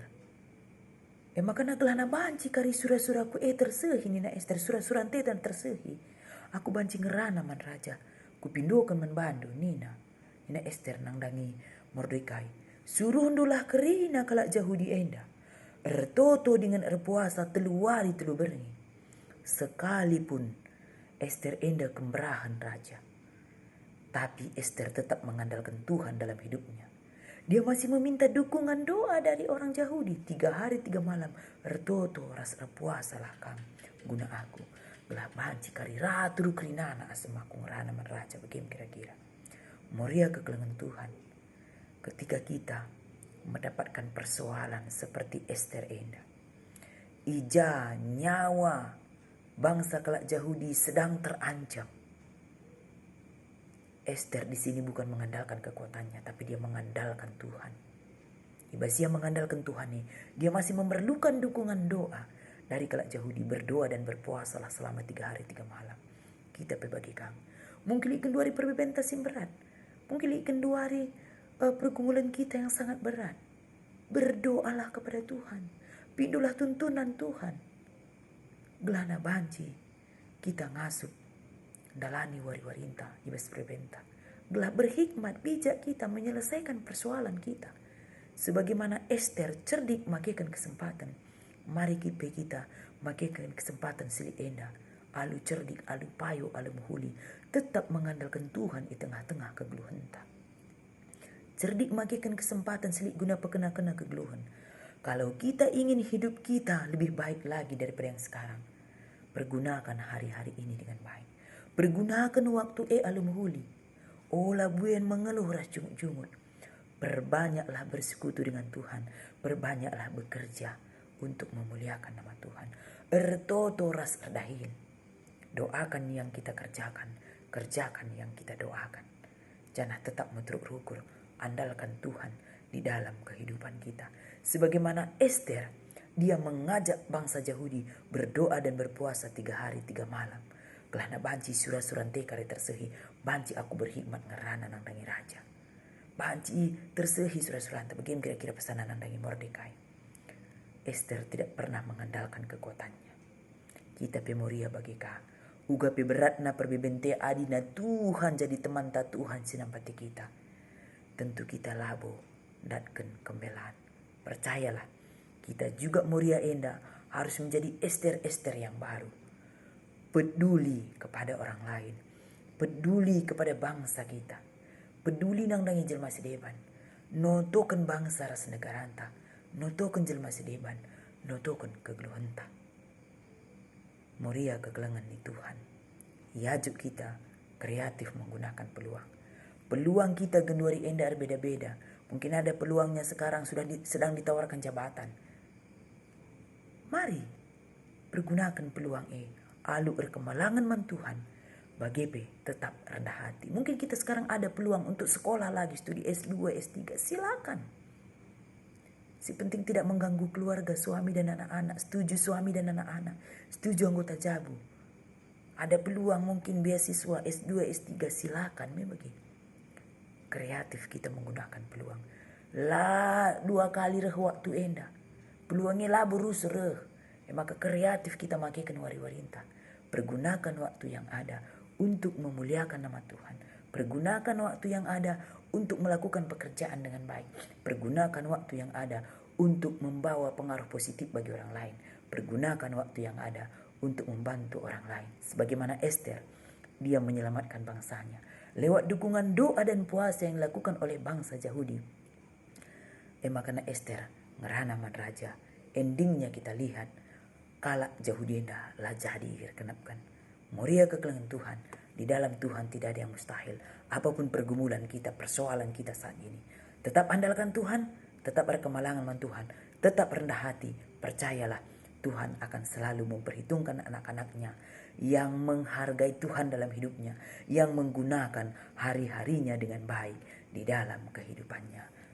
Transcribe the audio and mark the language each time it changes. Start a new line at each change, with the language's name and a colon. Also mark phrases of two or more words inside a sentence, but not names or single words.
Batak Karo: Maka nagelana banci kari surah-surahku tersehi nina Esther. Surah-surah dan tersehi. Aku banci ngerana man raja. Kupindokan man bandu nina. Nina Esther nandangi Mordekai. Suruh ndulah kerina kalak Yahudi enda. Ertoto dengan erpuasa teluari telu berni. Sekalipun Esther enda kemerahan raja.
Indonesian: Tapi Esther tetap mengandalkan Tuhan dalam hidupnya. Dia masih meminta dukungan doa dari orang Yahudi. 3 hari 3 malam.
Batak Karo: Ertoto ras puasa lah kami. Guna aku. Gelah banci kari ratu kerinana asemaku ngerana man raja.
Indonesian: Bagaimana kira-kira.
Batak Karo: Moria kekelengan Tuhan.
Indonesian: Ketika kita mendapatkan persoalan seperti Esther enda.
Batak Karo: Ija nyawa bangsa kelak Yahudi
Indonesian: sedang terancam. Esther di sini bukan mengandalkan kekuatannya, tapi dia mengandalkan Tuhan. Ibas dia mengandalkan Tuhan nih, dia masih memerlukan dukungan doa dari kelak Yahudi. Berdoa dan berpuasalah selama 3 hari 3 malam.
Batak Karo: Kita pebagikan.
Indonesian: Mungkin ikan 2 hari perbentasin berat. Mungkin ikan 2 hari pergumulan kita yang sangat berat. Berdoalah kepada Tuhan.
Batak Karo: Pindulah tuntunan Tuhan. Gelana banci kita ngasup dalani wari-warinta ibas prebenta.
Indonesian: Gelah berhikmat bijak kita menyelesaikan persoalan kita. Sebagaimana Esther cerdik makaikan kesempatan.
Batak Karo: Mari kita makaikan kesempatan silik enda. Alu cerdik, alu payo, alu muhuli.
Indonesian: Tetap mengandalkan Tuhan di tengah-tengah
Batak Karo: kegeluhanta. Cerdik makaikan kesempatan silik guna pekena-kena kegeluhan.
Indonesian: Kalau kita ingin hidup kita lebih baik lagi daripada yang sekarang, pergunakan hari-hari ini dengan baik. Pergunakan waktu alumhuli.
Batak Karo: Olah buen mengeluh ras cungut-cungut.
Indonesian: Perbanyaklah bersekutu dengan Tuhan. Perbanyaklah bekerja untuk memuliakan nama Tuhan.
Batak Karo: Ertoto ras erdahin.
Indonesian: Doakan yang kita kerjakan. Kerjakan yang kita doakan. Jangan tetap metruk rukur. Andalkan Tuhan di dalam kehidupan kita. Sebagaimana Esther, dia mengajak bangsa Yahudi berdoa dan berpuasa 3 hari 3 malam.
Batak Karo: Kelana banci surah-surah tekare tersehi. Banci aku berhikmat ngerana nandangi raja. Banci tersehi surah-surah.
Indonesian: Bagaimana kira-kira pesanan nandangi Mordekai. Esther tidak pernah mengandalkan kekuatannya.
Batak Karo: Kita pemoria bagika. Uga pe beratna perbebente adina Tuhan jadi teman ta Tuhan sinampati kita. Tentu kita labo datken kembelaan.
Indonesian: Percayalah. Kita juga moria enda harus menjadi Esther-Esther yang baru. Peduli kepada orang lain. Peduli kepada bangsa kita.
Batak Karo: Peduli nang dangi jelma sedeban. Notoken bangsa ras negaranta. Notoken jelma sedeban. Notoken kegeluhanta. Moria kegelangan di Tuhan.
Indonesian: Yajuk kita kreatif menggunakan peluang.
Batak Karo: Peluang kita genduari enda beda-beda.
Indonesian: Mungkin ada peluangnya sekarang sedang ditawarkan jabatan. Mari pergunakan peluang alu berkemalangan man Tuhan. Bagepe tetap rendah hati. Mungkin kita sekarang ada peluang untuk sekolah lagi, studi S2, S3. Silakan. Si penting tidak mengganggu keluarga, suami dan anak-anak. Setuju suami dan anak-anak. Setuju anggota jabu. Ada peluang mungkin beasiswa S2, S3. Silakan. Begitu. Kreatif kita menggunakan peluang.
Batak Karo: 2 kali reh waktu enda. Peluangnya lah berus reh. Maka kreatif kita makaikan wari-warinta.
Indonesian: Pergunakan waktu yang ada untuk memuliakan nama Tuhan. Pergunakan waktu yang ada untuk melakukan pekerjaan dengan baik. Pergunakan waktu yang ada untuk membawa pengaruh positif bagi orang lain. Pergunakan waktu yang ada untuk membantu orang lain. Sebagaimana Esther, dia menyelamatkan bangsanya lewat dukungan doa dan puasa yang dilakukan oleh bangsa Yahudi.
Batak Karo: Makana Esther ngerana man raja. Endingnya kita lihat kalak Yahudina lah jadi kenapkan. Moria kekelengan Tuhan.
Indonesian: Di dalam Tuhan tidak ada yang mustahil. Apapun pergumulan kita, persoalan kita saat ini, tetap andalkan Tuhan, tetap berkemalangan dengan Tuhan, tetap rendah hati. Percayalah, Tuhan akan selalu memperhitungkan anak-anaknya yang menghargai Tuhan dalam hidupnya, yang menggunakan hari-harinya dengan baik di dalam kehidupannya.